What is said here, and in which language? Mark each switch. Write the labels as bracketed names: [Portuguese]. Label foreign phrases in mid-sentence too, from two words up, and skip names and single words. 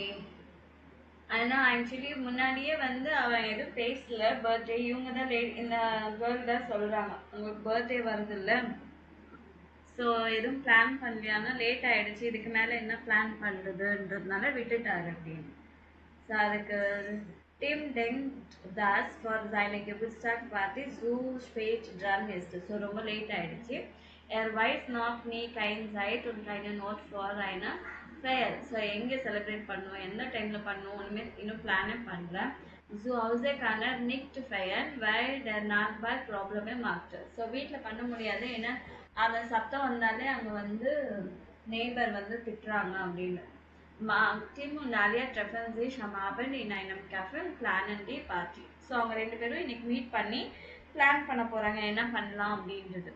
[Tamil] ஆனால் ஆக்சுவலி முன்னாடியே வந்து அவன் எதுவும் பேசல. பர்த்டே இவங்க தான் இந்த கேர்ள் தான் சொல்கிறாங்க, உங்களுக்கு பர்த்டே வருதுல்ல, ஸோ எதுவும் பிளான் பண்ணலையானா லேட் ஆகிடுச்சு, இதுக்கு மேலே என்ன பிளான் பண்ணுறதுன்றதுனால விட்டுட்டாரு அப்படின்னு. ஸோ அதுக்கு [German] Tim denkt das for seine Geburtstagsparty so spät dran ist. [Tamil] So ரொம்ப லேட் ஆயிடுச்சு. [German] Er weiß noch nie kein Zeit und keine Not for eine Feier. [Tamil] ஸோ எங்கே செலிப்ரேட் பண்ணுவோம், எந்த டைமில் பண்ணுவோம், இன்னும் பிளானே பண்ணுறேன். [German] Zu Hause kann er nicht feiern, weil der Nachbar Probleme macht. [Tamil] ஸோ வீட்டில் பண்ண முடியாது, ஏன்னா அவன் சத்தம் வந்தாலே அங்கே வந்து நெய்பர் வந்து திட்டுறாங்க அப்படின்னு. [German] Tim und Alia treffen sich am Abend in einem Café und planen die Party. [Tamil] ஸோ அவங்க ரெண்டு பேரும் இன்னைக்கு மீட் பண்ணி பிளான் பண்ண போறாங்க என்ன பண்ணலாம் அப்படின்றது.